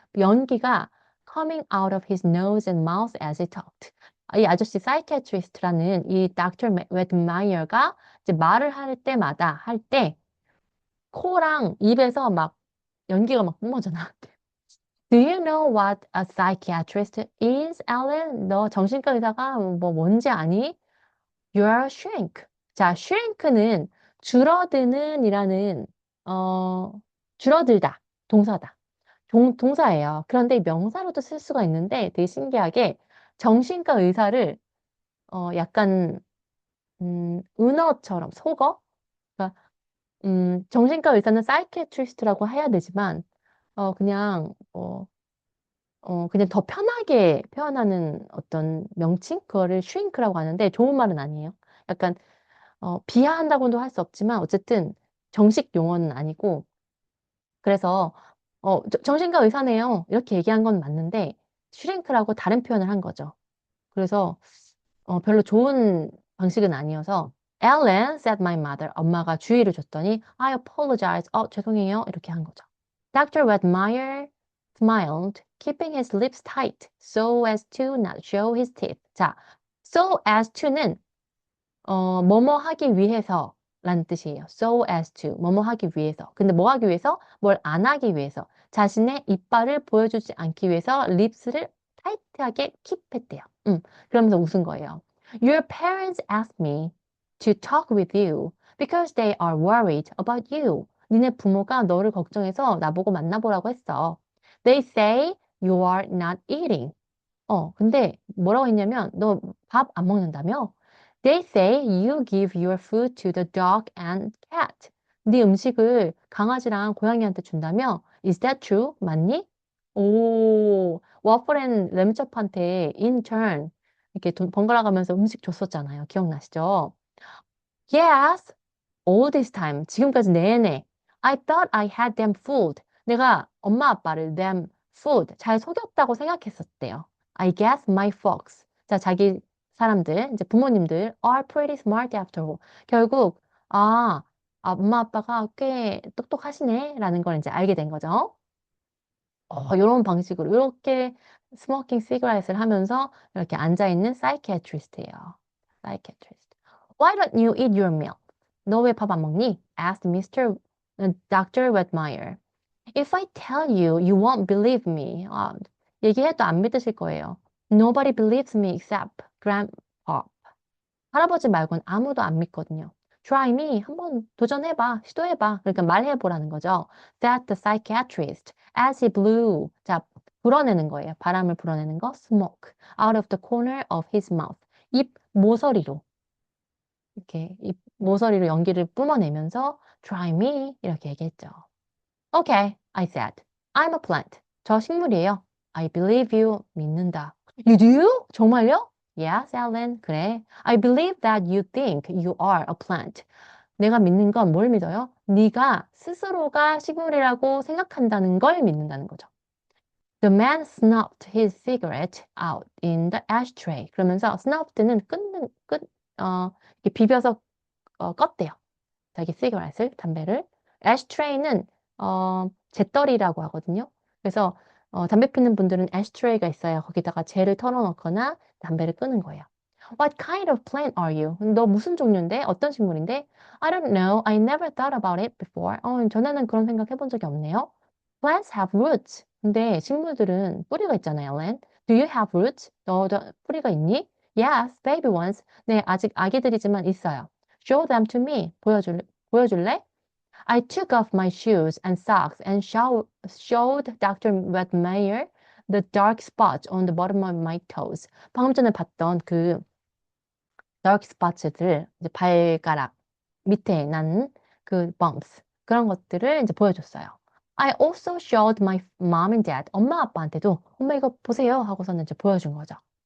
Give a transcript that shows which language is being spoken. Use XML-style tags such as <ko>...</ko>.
<ko>연기가</ko> <en>coming out of his nose and mouth as he talked.</en> <ko>이 아저씨 psychiatrist라는 이 Dr. 웨드마이어가 이제 말을 할 때 코랑 입에서 막 연기가 막 뿜어져 나왔대.</ko> <en>Do you know what a psychiatrist is, Alan?</en> <ko>너 정신과 의사가 뭔지 아니?</ko> <en>You're a shrink.</en> <ko>자, shrink는 줄어드는 이라는, 줄어들다. 동사다. 동사예요. 그런데 명사로도 쓸 수가 있는데 되게 신기하게 정신과 의사를, 약간, 은어처럼, 속어? 그러니까, 정신과 의사는 사이키애트리스트라고 해야 되지만, 그냥, 그냥 더 편하게 표현하는 어떤 명칭? 그거를 shrink라고 하는데 좋은 말은 아니에요. 약간 비하한다고도 할 수 없지만 어쨌든 정식 용어는 아니고 그래서 정신과 의사네요. 이렇게 얘기한 건 맞는데 슈링크라고 다른 표현을 한 거죠. 그래서 별로 좋은 방식은 아니어서 Ellen,</ko> <en>said my mother.</en> <ko>엄마가 주의를 줬더니</ko> <en>I apologize.</en> <ko>죄송해요. 이렇게 한 거죠. Dr.</ko> <en>Wedmeyer smiled, keeping his lips tight so as to not show his teeth.</en> <ko>자, so as to는 뭐뭐 하기 위해서 라는 뜻이에요. So as to, 뭐뭐 하기 위해서. 근데 뭐 하기 위해서? 뭘 안 하기 위해서. 자신의 이빨을 보여주지 않기 위해서 립스를 타이트하게 킵했대요. 그러면서 웃은 거예요.</ko> <en>Your parents asked me to talk with you because they are worried about you.</en> <ko>니네 부모가 너를 걱정해서 나보고 만나보라고 했어.</ko> <en>They say you are not eating.</en> <ko>근데 뭐라고 했냐면 너 밥 안 먹는다며?</ko> <en>They say you give your food to the dog and cat.</en> <ko>네 음식을 강아지랑 고양이한테 준다며?</ko> <en>Is that true?</en> <ko>맞니? 오, 와플 앤 램첩한테 in turn 이렇게 돈 번갈아 가면서 음식 줬었잖아요. 기억나시죠?</ko> <en>Yes, all this time.</en> <ko>지금까지 내내.</ko> <en>I thought I had them fooled.</en> <ko>내가 엄마 아빠를</ko> <en>them fooled.</en> <ko>잘 속였다고 생각했었대요.</ko> <en>I guess my folks.</en> <ko>자, 자기 사람들, 이제 부모님들</ko> <en>are pretty smart after all.</en> <ko>결국, 엄마 아빠가 꽤 똑똑하시네. 라는 걸 이제 알게 된 거죠. 이런 방식으로, 이렇게 스모킹 시가렛을 하면서 이렇게 앉아있는 사이키애트리스트예요. 사이키애트리스트.</ko> <en>Why don't you eat your meal?</en> <ko>너 왜 밥 안 먹니?</ko> <en>asked Dr. Wedmeyer. If I tell you, you won't believe me.</en> <ko>얘기해도 안 믿으실 거예요.</ko> <en>Nobody believes me except Grandpa.</en> <ko>할아버지 말고는 아무도 안 믿거든요.</ko> <en>Try me.</en> <ko>한번 도전해봐. 시도해봐. 그러니까 말해보라는 거죠.</ko> <en>Said the psychiatrist as he blew.</en> <ko>자, 불어내는 거예요. 바람을 불어내는 거. Smoke.</ko> <en>Out of the corner of his mouth.</en> <ko>입 모서리로. 이렇게 입 모서리로 연기를 뿜어내면서</ko> <en>Try me.</en> <ko>이렇게 얘기했죠.</ko> <en>Okay, I said. I'm a plant.</en> <ko>저 식물이에요.</ko> <en>I believe you.</en> <ko>믿는다.</ko> <en>You do?</en> <ko>정말요?</ko> <en>Yes, Ellen.</en> <ko>그래.</ko> <en>I believe that you think you are a plant.</en> <ko>내가 믿는 건 뭘 믿어요? 네가 스스로가 식물이라고 생각한다는 걸 믿는다는 거죠.</ko> <en>The man snuffed his cigarette out in the ashtray.</en> <ko>그러면서 snuffed는 이렇게 비벼서 껐대요. 자기 시가렛을, 담배를. 애쉬트레이는 재떨이라고 하거든요. 그래서 담배 피는 분들은 애쉬트레이가 있어요. 거기다가 재를 털어넣거나 담배를 끄는 거예요.</ko> <en>What kind of plant are you?</en> <ko>너 무슨 종류인데? 어떤 식물인데?</ko> <en>I don't know. I never thought about it before.</en> <ko>전에는 그런 생각 해본 적이 없네요.</ko> <en>Plants have roots.</en> <ko>근데 식물들은 뿌리가 있잖아요, Ellen.</ko> <en>Do you have roots?</en> <ko>너도 뿌리가 있니?</ko> <en>Yes, baby ones.</en> <ko>네, 아직 아기들이지만 있어요.</ko> <en>Show them to me.</en> <ko>보여줄래?</ko> <en>I took off my shoes and socks and showed Dr. Wedmeyer the dark spots on the bottom of my toes.</en> <ko>방금 전에 봤던 그 dark spots들, 이제 발가락 밑에 난 그 bumps, 그런 것들을 이제 보여줬어요.</ko> <en>I also showed my mom and dad,</en> <ko>엄마 아빠한테도 엄마 이거 보세요 하고서는 이제 보여준 거죠.</ko>